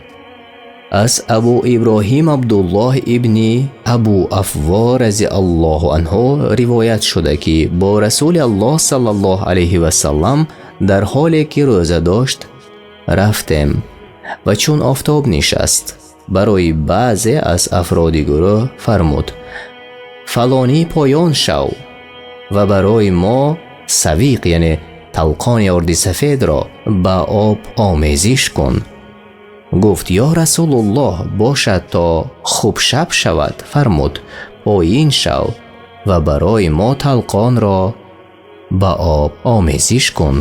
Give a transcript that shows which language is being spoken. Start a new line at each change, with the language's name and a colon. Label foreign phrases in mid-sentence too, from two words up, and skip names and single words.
Persian: از ابو ابراهیم عبدالله ابن ابو افوا
Arabic: رضی الله عنه
Persian: روایت شده که با
Arabic: رسول الله صلی الله علیه و سلم
Persian: در حالی که روزه داشت رفتیم و چون آفتاب نشست برای بعضی از افراد گروه فرمود: فلانی پایان شو و برای ما سویق یعنی
Tajik: талқони орди сафедро ба об омезиш кун. гуфт: ё Расулуллоҳ, бошад то хуб шаб шавад. фармуд: поин шав ва барои мо талқонро ба об омезиш кун.